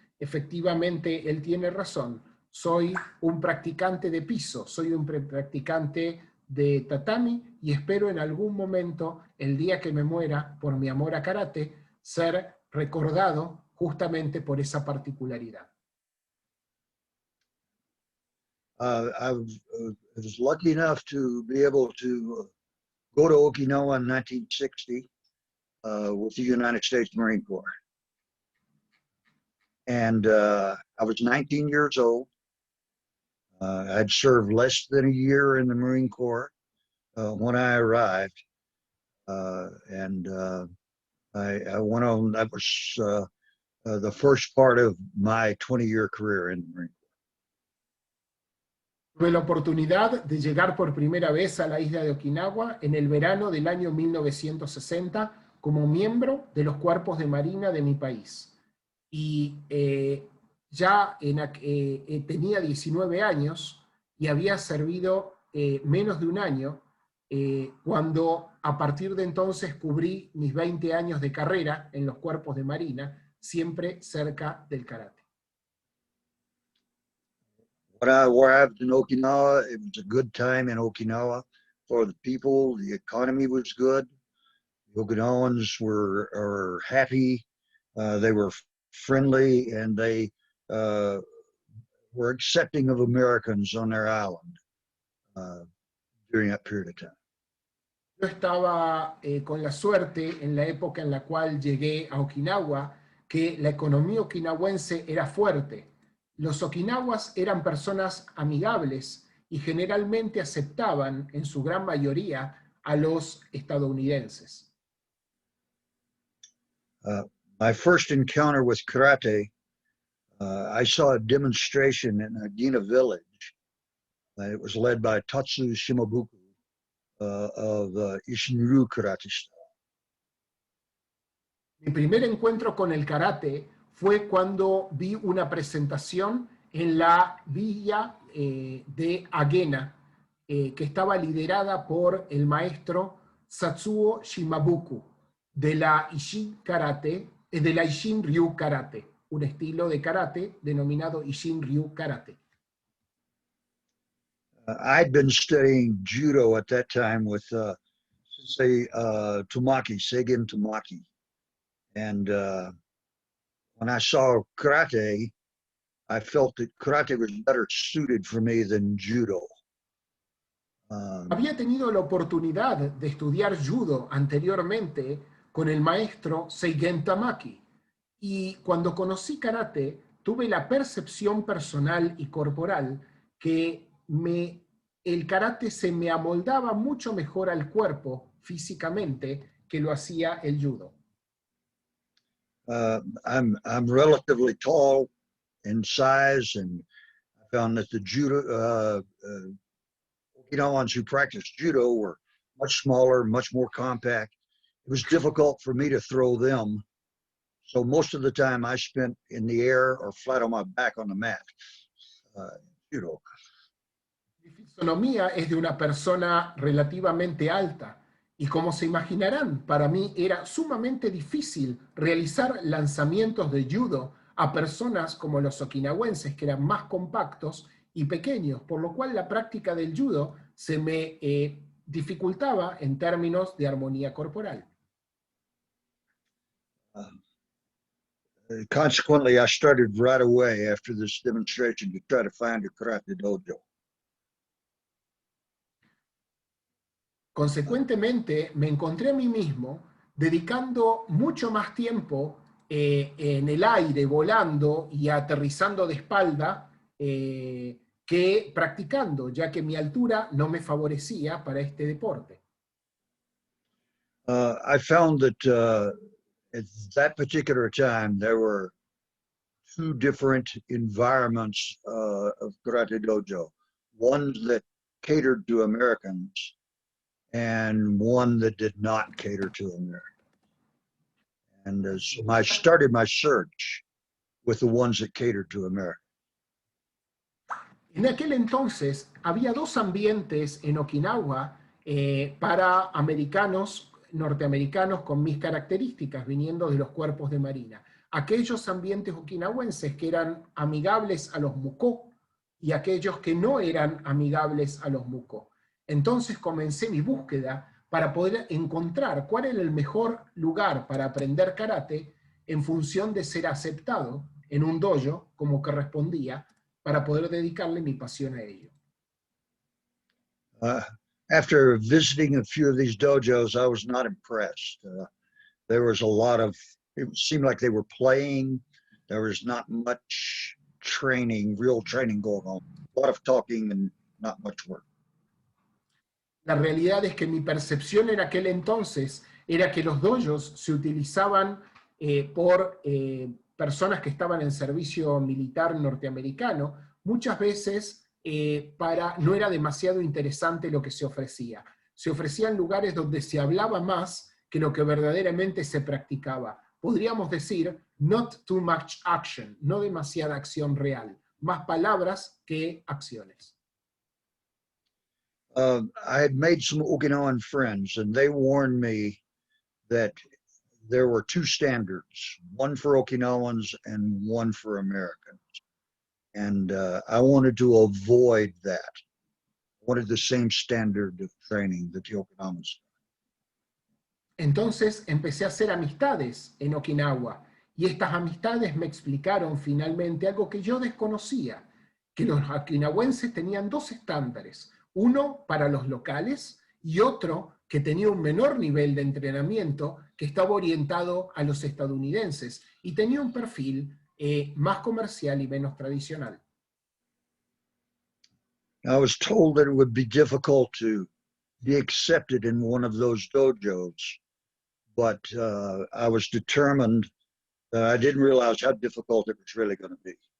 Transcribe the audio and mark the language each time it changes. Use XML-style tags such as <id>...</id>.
<es>Efectivamente, él tiene razón. Soy un practicante de piso, soy un practicante de tatami y espero en algún momento, el día que me muera por mi amor a karate, ser recordado justamente por esa particularidad.</es> <en>I was lucky enough to be able to go to Okinawa in 1960 with the United States Marine Corps. And I was 19 years old. I'd served less than a year in the Marine Corps when I arrived. And I went on, that was the first part of my 20-year career in the Marine Corps.</en> <es>Tuve la oportunidad de llegar por primera vez a la isla de Okinawa en el verano del año 1960 como miembro de los cuerpos de marina de mi país. Y ya tenía 19 años y había servido menos de un año cuando a partir de entonces cubrí mis 20 años de carrera en los cuerpos de marina, siempre cerca del karate.</es> <en>When I arrived in Okinawa, it was a good time in Okinawa for the people. The economy was good. The Okinawans were happy. They were friendly, and they were accepting of Americans on their island during that period of time.</en> <es>Yo estaba con la suerte en la época en la cual llegué a Okinawa que la economía okinawense era fuerte. Los okinawas eran personas amigables y generalmente aceptaban en su gran mayoría a los estadounidenses.</es> <en>My first encounter with karate, I saw a demonstration in Agina Village. It was led by Tatsu Shimabuku of Ishinryu Karate Style.</en> <es>Mi primer encuentro con el karate fue cuando vi una presentación en la villa de Agena, que estaba liderada por el maestro Satsuo Shimabuku de la Ishin Karate, de la Ishin Ryu Karate, un estilo de karate denominado Ishin Ryu Karate.</es> <en>I'd been studying judo at that time with Sensei Tamaki, Seigen Tamaki. And when I saw karate, I felt that karate was better suited for me than judo.</en> <es>Había tenido la oportunidad de estudiar judo anteriormente con el maestro Seigen Tamaki y cuando conocí karate tuve la percepción personal y corporal que el karate se me amoldaba mucho mejor al cuerpo físicamente que lo hacía el judo.</es> <en>I'm relatively tall in size, and I found that the judo Okinawans who practiced judo were much smaller, much more compact. It was difficult for me to throw them, so most of the time I spent in the air or flat on my back on the mat. Judo.</en> <es>Mi fisonomía es de una persona relativamente alta y como se imaginarán, para mí era sumamente difícil realizar lanzamientos de judo a personas como los okinawenses, que eran más compactos y pequeños, por lo cual la práctica del judo se me dificultaba en términos de armonía corporal.</es> <en>Consequently, I started right away after this demonstration to try to find a karate dojo.</en> <es>Consecuentemente, me encontré a mí mismo dedicando mucho más tiempo en el aire, volando y aterrizando de espalda, que practicando, ya que mi altura no me favorecía para este deporte.</es> <en>I found that at that particular time there were two different environments of Karate Dojo. One that catered to Americans and one that did not cater to Americans. And so I started my search with the ones that catered to Americans.</en> <es>En aquel entonces había dos ambientes en Okinawa para americanos, norteamericanos con mis características, viniendo de los cuerpos de marina. Aquellos ambientes okinawenses que eran amigables a los Muko y aquellos que no eran amigables a los Muko. Entonces comencé mi búsqueda para poder encontrar cuál era el mejor lugar para aprender karate en función de ser aceptado en un dojo como correspondía, para poder dedicarle mi pasión a ello.</es> <en>After visiting a few of these dojos, I was not impressed. There was a lot of, it seemed like they were playing. There was not much training, real training going on. A lot of talking and not much work.</en> <es>La realidad es que mi percepción en aquel entonces era que los dojos se utilizaban por personas que estaban en servicio militar norteamericano, muchas veces no era demasiado interesante lo que se ofrecía. Se ofrecían lugares donde se hablaba más que lo que verdaderamente se practicaba. Podríamos decir,</es> <en>not too much action,</en> <es>no demasiada acción real, más palabras que acciones.</es> <en>I had made some Okinawan friends, and they warned me that there were two standards, one for Okinawans and one for Americans. And I wanted to avoid that. I wanted the same standard of training that the Okinawans.</en> <es>Entonces empecé a hacer amistades en Okinawa, y estas amistades me explicaron finalmente algo que yo desconocía, que los okinawenses tenían dos estándares, uno para los locales y otro que tenía un menor nivel de entrenamiento que estaba orientado a los estadounidenses y tenía un perfil más comercial y menos tradicional.</es> <en>I was told that it would be difficult to be accepted in one of those dojos, but I was determined. I didn't realize how difficult it was really going to be.</en>